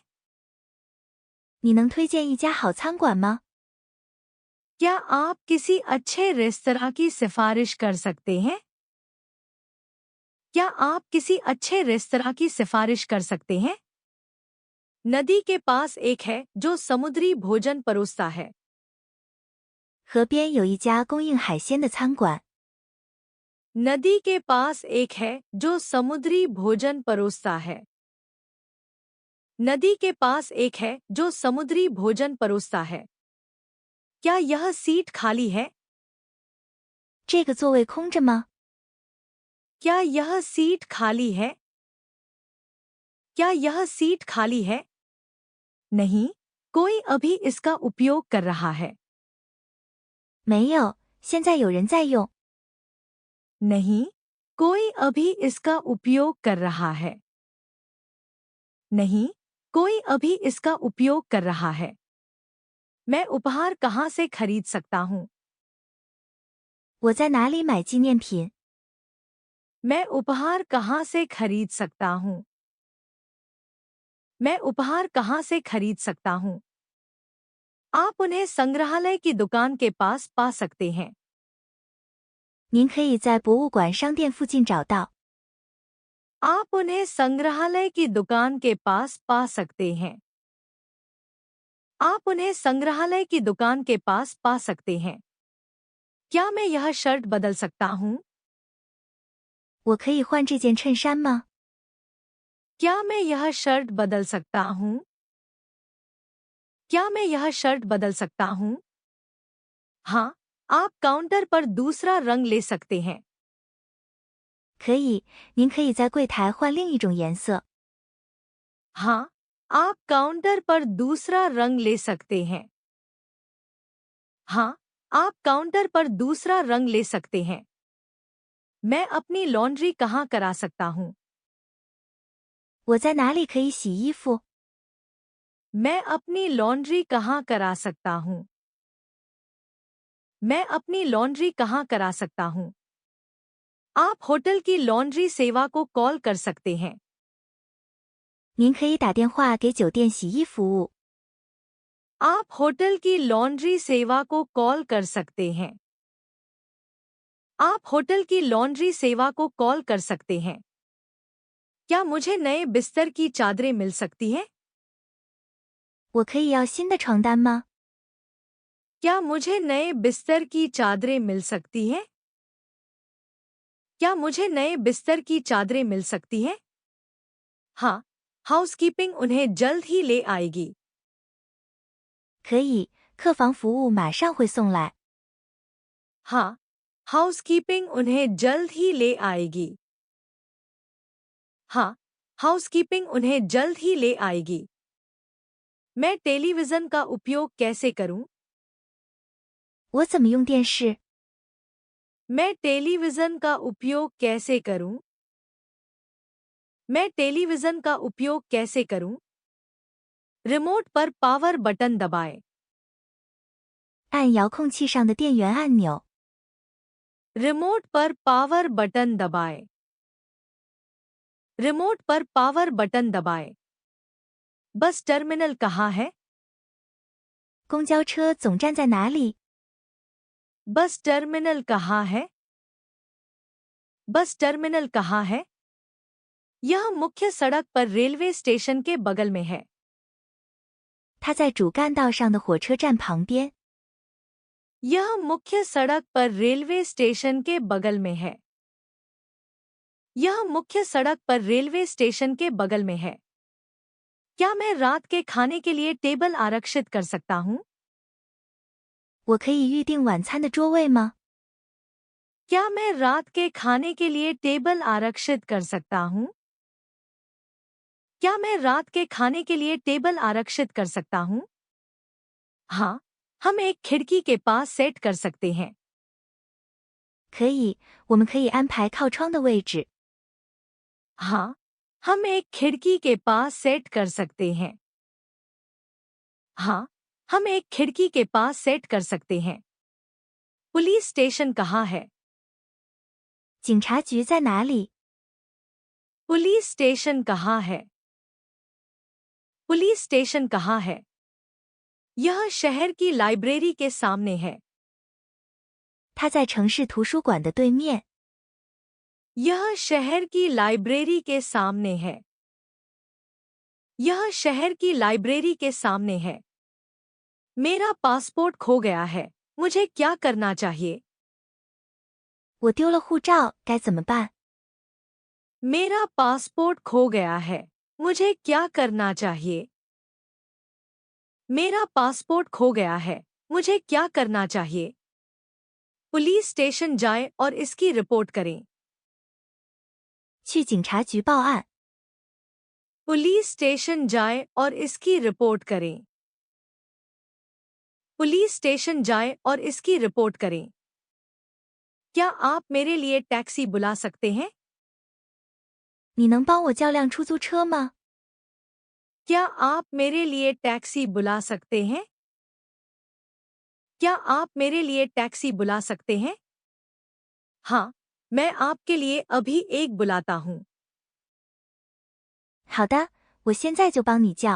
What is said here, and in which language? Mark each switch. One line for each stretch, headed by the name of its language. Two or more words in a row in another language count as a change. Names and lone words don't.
Chinese: 你能推荐一家好餐馆吗？
Hindi: क्या आप किसी अच्छे रेस्तरां की सिफारिश कर सकते हैं? क्या आप किसी अच्छे रेस्तरां की सिफारिश कर सकते हैं? नदी के पास एक है जो समुद्री भोजन परोसता है।
Chinese: 河边有一家供应海鲜的餐馆。
Hindi: नदी के पास एक है जो समुद्री भोजन परोसता है। नदी के पास एक है जो समुद्री भोजन परोसता है। क्या यह सीट खाली है?
Chinese: 这个座位空着吗？
Hindi: क्या यह सीट खाली है? क्या यह सीट खाली है? नहीं, कोई अभी इसका उपयोग कर रहा है।
Chinese: 没有，现在有人在用。
Hindi: नहीं, कोई अभी इसका उपयोग कर रहा है। नहीं, कोई अभी इसका उपयोग कर रहा है। मैं उपहार कहाँ से खरीद सकता हूँ?
Chinese: 我在哪里买纪念品？
Hindi: मैं उपहार कहाँ से खरीद सकता हूँ? मैं उपहार कहाँ से खरीद सकता हूँ? आप उन्हें संग्रहालय की दुकान के पास पा सकते हैं।
Chinese: 您可以在博物馆商店附近找到。
Hindi: आप उन्हें संग्रहालय की दुकान के पास पा सकते हैं। आप उन्हें संग्रहालय की दुकान के पास पा सकते हैं। क्या मैं यह शर्ट बदल सकता हूँ?
Chinese: 我可以换这件衬衫吗？
Hindi: क्या मैं यह शर्ट बदल सकता हूँ? क्या मैं यह शर्ट बदल सकता हूँ? हाँ, आप काउंटर पर दूसरा रंग ले सकते हैं।
Chinese: 可以，您可以在柜台换另一种颜色。
Hindi: हाँ, आप काउंटर पर दूसरा रंग ले सकते हैं। हाँ, आप काउंटर पर दूसरा रंग ले सकते हैं। मैं अपनी लॉन्ड्री कहाँ करा सकता हूँ?
Chinese: 我在哪里可以洗衣服？
Hindi: मैं अपनी लॉन्ड्री कहाँ करा सकता हूँ? मैं अपनी लॉन्ड्री कहाँ करा सकता हूँ? आप होटल की लॉन्ड्री सेवा को कॉल कर सकते हैं।
Chinese: 您可以打电话给酒店洗衣服务。
Hindi: आप होटल की लॉन्ड्री सेवा को कॉल कर सकते हैं। आप होटल की लॉन्ड्री सेवा को कॉल कर सकते हैं। क्या मुझे नए बिस्तर की चादरें मिल सकती हैं?
Chinese: 我可以要新的床单吗？
Hindi: क्या मुझे नए बिस्तर की चादरें मिल सकती हैं? क्या मुझे नए बिस्तर की चादरें मिल सकती हैं? हाँ, हाउसकीपिंग उन्हें जल्द ही ले आएगी।
Chinese: 可以，客房服务马上会送来。
Hindi: हाँ, हाउसकीपिंग उन्हें जल्द ही ले आएगी। हाँ, हाउसकीपिंग उन्हें जल्द ही ले आएगी। मैं टेलीविज़न का उपयोग कैसे करूं?
Chinese: 我怎么用电视？
Hindi: मैं टेलीविज़न का उपयोग कैसे करूं? मैं टेलीविज़न का उपयोग कैसे करूं? रिमोट पर
English: power button
Hindi: दबाएं।
Chinese: 按遥控器上的电源按钮。
Hindi: रिमोट पर
English: power button
Hindi: दबाएं। रिमोट पर
English: power button
Hindi: दबाएं।
English: bus terminal
Hindi: कहाँ है?
Chinese: 公交车总站在哪里？
English: bus terminal
Hindi: कहाँ है?
English: bus terminal
Hindi: कहाँ है? यह मुख्य सड़क पर
English: railway station
Hindi: के बगल में है।
Chinese: 它在主干道上的火车站旁边。
Hindi: यह मुख्य सड़क पर
English: railway station
Hindi: के बगल में है। यह मुख्य सड़क पर
English: railway station
Hindi: के बगल में है। क्या मैं रात के खाने के लिए टेबल आरक्षित कर सकता हूँ?
Chinese: 我可以预定晚餐的桌位吗？
Hindi: क्या मैं रात के खाने के लिए टेबल आरक्षित कर सकता हूँ? क्या मैं रात के खाने के लिए टेबल आरक्षित कर सकता हूँ? हाँ, हम एक खिड़की के पास सेट कर सकते हैं।
Chinese: 可以，我们可以安排靠窗的位置。
Hindi: हाँ, हम एक खिड़की के पास सेट कर सकते हैं। हाँ, हम एक खिड़की के पास सेट कर सकते हैं।
English: police station
Hindi: कहाँ है?
Chinese: 警察局在哪里？
English: police station
Hindi: कहाँ है?
English: police station
Hindi: कहाँ है? यह शहर की लाइब्रेरी के सामने है।
Chinese: 它在城市图书馆的对面。
Hindi: यह शहर की लाइब्रेरी के सामने है। यह शहर की लाइब्रेरी के सामने है। मेरा पासपोर्ट खो गया है, मुझे क्या करना चाहिए?
Chinese: 我丢了护照，该怎么办？
Hindi: मेरा पासपोर्ट खो गया है, मुझे क्या करना चाहिए? मेरा पासपोर्ट खो गया है, मुझे क्या करना चाहिए?
English: police station
Hindi: जाएं और इसकी रिपोर्ट करें।
Chinese: 去警察局报案。
English: police station
Hindi: जाएं और इसकी रिपोर्ट करें।
English: police station
Hindi: जाएं और इसकी रिपोर्ट करें। क्या आप मेरे लिए टैक्सी बुला सकते हैं?
Chinese: 你能帮我叫辆出租车吗？
Hindi: क्या आप मेरे लिए टैक्सी बुला सकते हैं? क्या आप मेरे लिए टैक्सी बुला सकते हैं? हाँ, मैं आपके लिए अभी एक बुलाता हूँ।
Chinese: 好的，我现在就帮你叫。